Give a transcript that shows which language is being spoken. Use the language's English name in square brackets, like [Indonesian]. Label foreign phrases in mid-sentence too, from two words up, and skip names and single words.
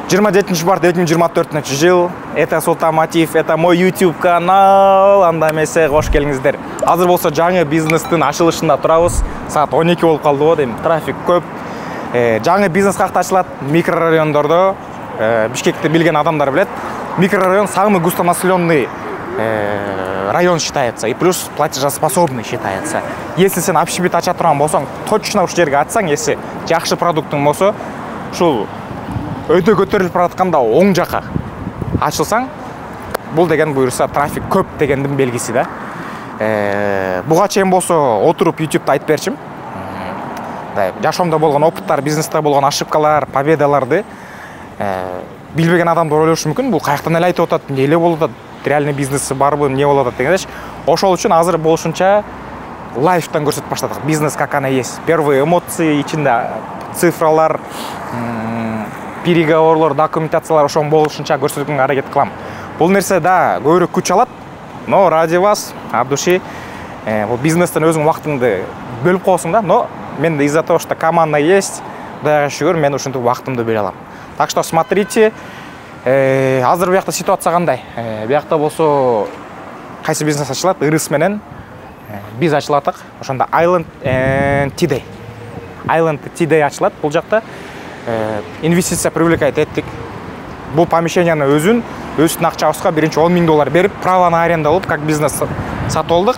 [Kyrgyz] 27 март 2024 жыл. [Russian] Это Султан Матиев, это мой YouTube канал. [Kyrgyz] Анда эмесе кош келиңиздер. Азыр болсо жаңы бизнестин ачылышында турабыз. Саат 12 болуп калды го дейм. Трафик көп. Жаңы бизнес какта ачылат микрорайондордо. Бишкекти билген адамдар билет. [Russian] Микрорайон самый густонаселенный район считается, и плюс платежеспособный считается. [Kyrgyz] Если сен общепит ача турган болсоң, точно ушу жерге ачсаң, если жакшы продуктуң болсо, ушул өтө көтөрүлүп баратканда оң жака ачылсаң, бул деген буюрса трафик көп дегендин белгиси да. Буга чейин болсо отуруп YouTube'да айтып берчим. Жашоомдо болгон опыттар, бизнесте болгон ошибкалар, победаларды билбеген адамдар ойлошу мүмкүн. Бул каяктан эле айтып атат, эмне эле болуп атат, реальный бизнеси барбы, эмне болуп атат дегендеш. Ошол үчүн азыр болушунча лайфтан көрсөтүп баштадык. [Russian] Бизнес как она есть. Первые эмоции, [Kyrgyz] ичинде цифралар, переговорлар, документациялар ошон болушунча көрсөтүүгө аракет кылам. Бул нерсе да көбүрөөк күч алат, [Russian] но ради вас, от души, [Kyrgyz] бул бизнестен өзүң убактыңды бөлүп коесуң да, но мен [Russian] из-за того, что команда есть, [Kyrgyz] Кудайга шүгүр, мен ушинтип убактымды бөлө алам. [Russian] Так что смотрите, [Kyrgyz] азыр буякта ситуация кандай? Буякта болсо кайсы бизнес ачылат? Ырыс менен биз ачылатык. Ошондо Island Tea Day ачылат. Бул жакта инвестиция привлекать еттик. Бул помещениянын өзүнүн акчабызга биринчи $10,000 берип, [Russian] право на аренда [Kyrgyz] алып, [Russian] как бизнес [Kyrgyz] сатып алдык.